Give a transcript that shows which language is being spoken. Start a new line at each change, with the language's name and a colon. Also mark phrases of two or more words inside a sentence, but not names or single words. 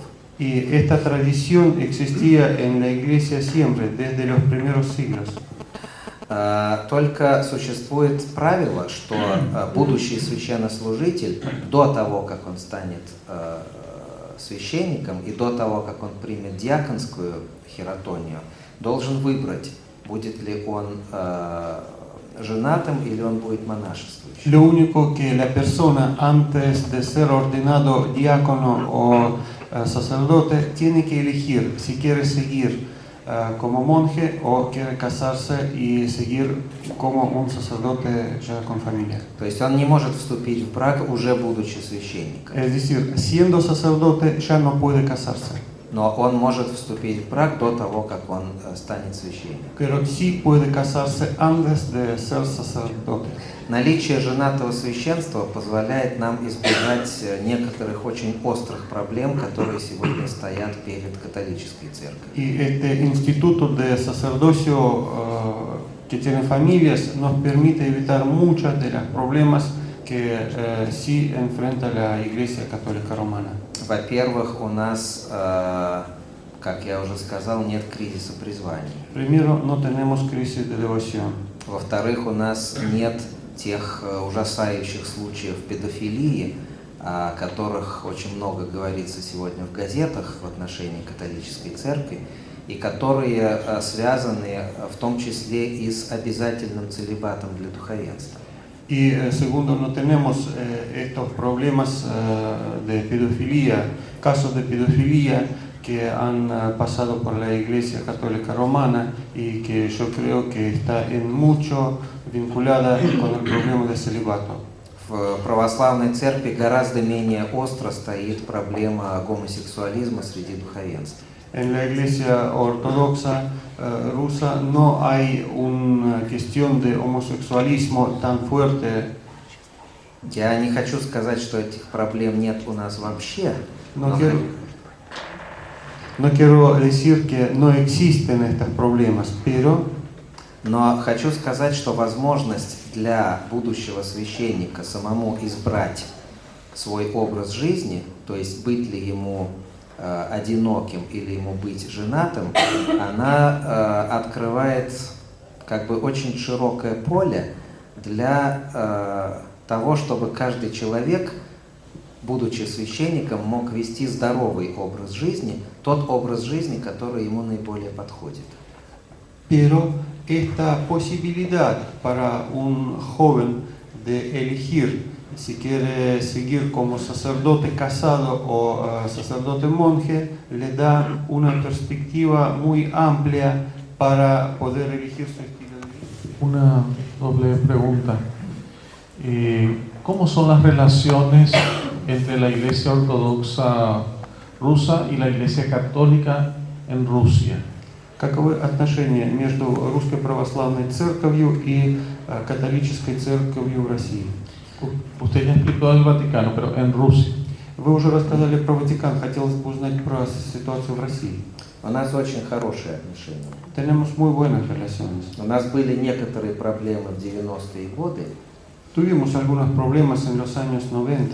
Spanish: Y esta tradición existía en la iglesia siempre, desde los primeros siglos.
Russian: Только существует правило, что будущий священнослужитель до того, как он станет священником и до того, как он примет диаконскую хиротонию, должен выбрать, будет ли он женатым или он будет монашествующим.
Spanish: Lo único que la persona antes de ser ordenado diácono o sacerdote tiene que elegir si quiere seguir como monje o quiere casarse y seguir como un sacerdote ya con familia.
Russian: То есть он не может вступить в брак, уже будучи священником.
Spanish: Es decir, siendo sacerdote ya no puede casarse.
Russian: Но он может вступить в брак до того, как он станет священником.
Spanish: Pero sí puede casarse antes de ser sacerdote.
Russian: Наличие женатого священства позволяет нам избежать некоторых очень острых проблем, которые сегодня стоят перед католической церковью.
Spanish: Y este instituto de sacerdocio que tiene familias nos permite evitar muchos de los problemas que sí enfrenta la Iglesia Católica Romana.
Russian: Во-первых, у нас, как я уже сказал, нет кризиса призваний.
Spanish: Primero, no tenemos crisis de devoción.
Russian: Во-вторых, у нас нет тех ужасающих случаев педофилии, о которых очень много говорится сегодня в газетах в отношении католической церкви, и которые связаны в том числе и с обязательным целибатом для духовенства.
Spanish: Y segundo, no tenemos estos problemas de pedofilia, casos de pedofilia que han pasado por la Iglesia Católica Romana y que yo creo que está en mucho vinculada con el problema del celibato.
Russian: В православной церкви гораздо менее остро стоит проблема гомосексуализма среди духовенства.
Spanish: En la Iglesia Ortodoxa rusa no hay una cuestión de homosexualismo tan fuerte.
Russian: Я не хочу сказать, что этих проблем нет у нас вообще.
Spanish: No quiero decir que no existen estos problemas,
Russian: но хочу сказать, что возможность для будущего священника самому избрать свой образ жизни, то есть быть ли ему одиноким или ему быть женатым, она открывает как бы очень широкое поле для того, чтобы каждый человек, будучи священником, мог вести здоровый образ жизни, тот образ жизни, который ему наиболее подходит.
Spanish: Pero esta posibilidad para un joven de elegir si quiere seguir como sacerdote casado o sacerdote monje, le da una perspectiva muy amplia para poder elegir su estilo de vida. Una doble pregunta. ¿Cómo son las relaciones entre la Iglesia Ortodoxa rusa y la Iglesia Católica en Rusia?
Russian: Каковы отношения между Русской Православной Церковью и католической церковью в России.
Spanish: Usted ya explicó del Vaticano, pero en Rusia.
Russian: Вы уже рассказали про Ватикан, хотелось бы узнать про ситуацию в России. У нас очень хорошие отношения.
Spanish: Tenemos muy buenas relaciones.
Russian: У нас были некоторые проблемы в 90-е годы,
Spanish: Tuvimos algunos problemas en los años 90,